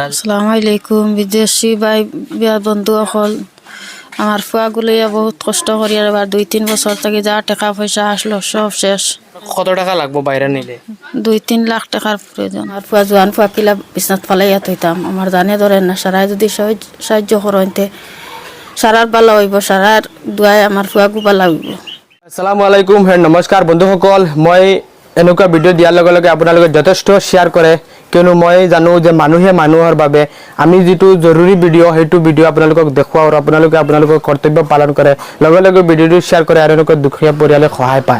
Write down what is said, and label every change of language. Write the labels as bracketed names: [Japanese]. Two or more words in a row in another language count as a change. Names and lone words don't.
[Arabic] السلام عليكم [Sylheti] বিদেশি ভাই বিয়া বন্ধু অকল, আমার ফুয়াগুলিয়া বহুত কষ্ট করি আর এবার 2-3 বছর থেকে যা টাকা পয়সা আসলো সব শেষ। [Bangla] কত টাকা লাগবো বাইরে নিলে? 2-3 লাখ টাকার প্রয়োজন। [Sylheti] আর ফুয়া জোয়ান ফুয়া কিলা বিছনাত ফালাইয়া থইতাম, আমার জানে ধরেন না, সারাই যদি সাহায্য করতে সারার বালা হইব, সারার দুয়াই আমার ফুয়াগু বালা হইব। [Arabic] السلام عليكم, [Assamese] নমস্কাৰ বন্ধুসকল। মই এনেকুৱা ভিডিঅ' দিয়াৰ লগে লগে আপোনালোকে যথেষ্ট শ্বেয়াৰ কৰে, কিয়নো মই জানো যে মানুহে মানুহৰ বাবে আমি যিটো জৰুৰী ভিডিঅ' সেইটো ভিডিঅ' আপোনালোকক দেখুৱাওঁ আৰু আপোনালোকৰ কৰ্তব্য পালন কৰে, লগে লগে ভিডিঅ'টো শ্বেয়াৰ কৰে আৰু এনেকুৱা দুখীয়া পৰিয়ালে সহায় পায়।